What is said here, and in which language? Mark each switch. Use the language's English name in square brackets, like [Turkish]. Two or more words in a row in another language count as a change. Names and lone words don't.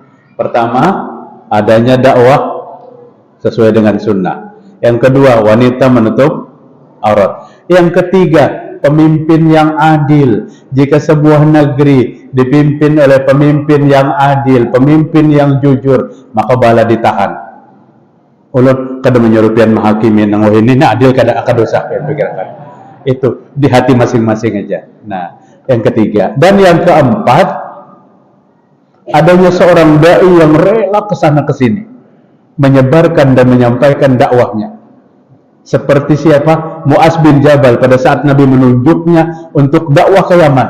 [Indonesian] Pertama, adanya dakwah sesuai dengan sunnah. Yang kedua, wanita menutup aurat. Yang ketiga, pemimpin yang adil. Jika sebuah negeri dipimpin oleh pemimpin yang adil, pemimpin yang jujur, maka bala ditahan. [Banjar] Ulun kada menyerupian menghakimi nang ini adil kada dosa ya, [Indonesian] pikirkan. Itu di hati masing-masing aja. Nah, yang ketiga dan yang keempat, adanya seorang dai yang rela kesana kesini menyebarkan dan menyampaikan dakwahnya. Seperti siapa? Mu'az bin Jabal pada saat Nabi menunjuknya untuk dakwah ke Yaman.